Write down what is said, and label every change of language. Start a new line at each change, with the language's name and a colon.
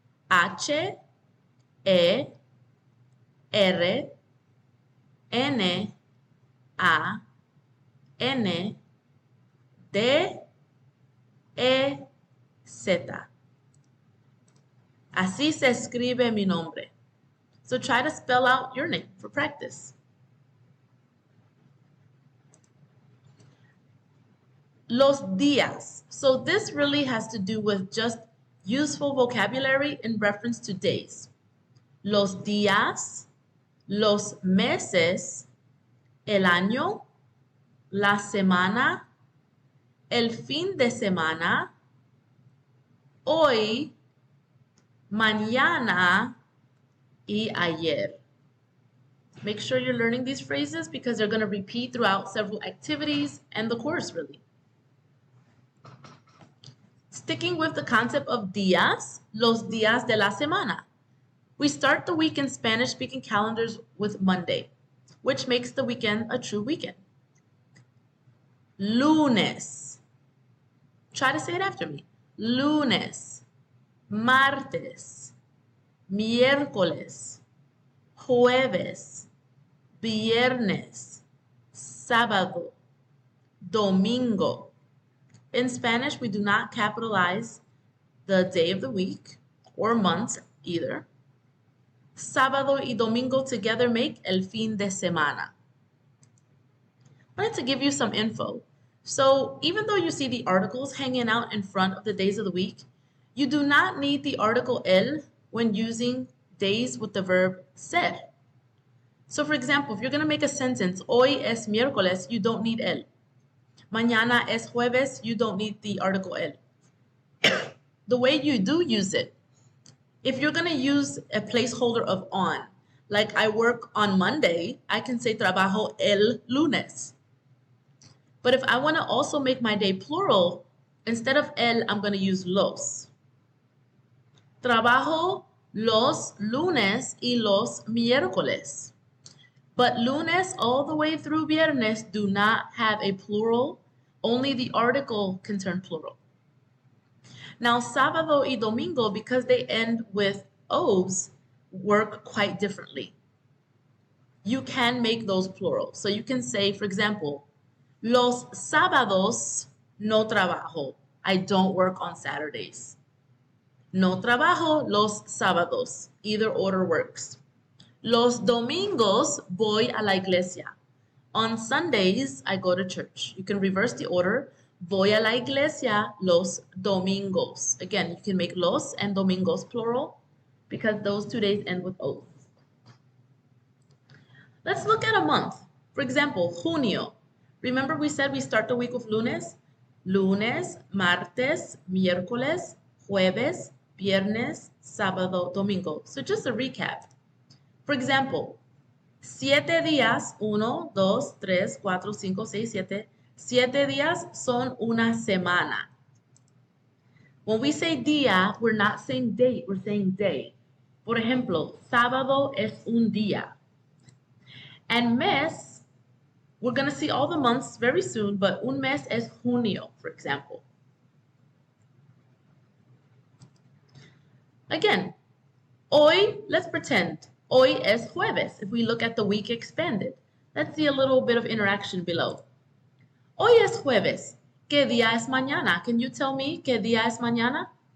Spanish: H, E, R, N, A, N, D, E, Z. Así se escribe mi nombre.
English: So try to spell out your name for practice.
Spanish: Los días.
English: So this really has to do with just useful vocabulary in reference to days.
Spanish: Los días, los meses, el año, la semana, el fin de semana, hoy, mañana, y ayer.
English: Make sure you're learning these phrases because they're going to repeat throughout several activities and the course, really. Sticking with the concept of días,
Spanish: los días de la semana.
English: We start the week in Spanish-speaking calendars with Monday, which makes the weekend a true weekend. Lunes. Try to say it after me.
Spanish: Lunes, martes, miércoles, jueves, viernes, sábado, domingo.
English: In Spanish, we do not capitalize the day of the week or month either.
Spanish: Sábado y domingo
English: together make
Spanish: el fin de semana.
English: I wanted to give you some info. So even though you see the articles hanging out in front of the days of the week, you do not need the article el when using days with the verb ser. So for example, if you're going to make a sentence,
Spanish: hoy es miércoles,
English: you don't need el.
Spanish: Mañana es jueves,
English: you don't need the article el. The way you do use it, if you're going to use a placeholder of on, like I work on Monday, I can say
Spanish: trabajo el lunes.
English: But if I want to also make my day plural, instead of el, I'm going to use los.
Spanish: Trabajo los lunes y los miércoles.
English: But lunes all the way through viernes do not have a plural. Only the article can turn plural. Now,
Spanish: sábado y domingo,
English: because they end with O's, work quite differently. You can make those plural. So you can say, for example,
Spanish: los sábados no trabajo.
English: I don't work on Saturdays.
Spanish: No trabajo los sábados.
English: Either order works.
Spanish: Los domingos voy a la iglesia.
English: On Sundays, I go to church. You can reverse the order.
Spanish: Voy a la iglesia los domingos.
English: Again, you can make los and domingos plural because those 2 days end with O. Let's look at a month. For example, junio. Remember we said we start the week with lunes?
Spanish: Lunes, martes, miércoles, jueves, viernes, sábado, domingo.
English: So just a recap. For example, 7 días, 1, 2, 3, 4, 5, 6, 7.
Spanish: 7 días son una semana.
English: When we say día, we're not saying date, we're saying day.
Spanish: Por ejemplo, sábado es un día.
English: And mes, we're going to see all the months very soon, but
Spanish: un mes es junio,
English: for example. Again, hoy, let's pretend.
Spanish: Hoy es jueves,
English: if we look at the week expanded. Let's see a little bit of interaction below.
Spanish: Hoy es jueves. ¿Qué día es mañana?
English: Can you tell me
Spanish: qué día es mañana?